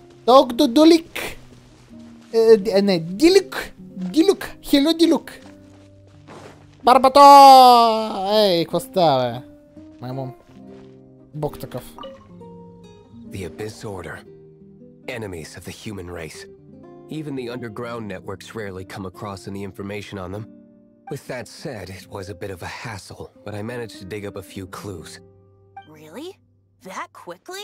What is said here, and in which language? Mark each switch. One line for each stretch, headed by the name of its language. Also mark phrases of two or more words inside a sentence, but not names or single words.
Bulgarian: Dr. Dulik. Не, Дилюк. Хело Дилюк. Барбато! Ей, какво става, бе? Маймун. Бог такъв.
English: The Abyss Order. Enemies of the human race. Even the underground networks rarely come across any information on them. With that said, it was a bit of a hassle, but I managed to dig up a few clues. Really? That quickly?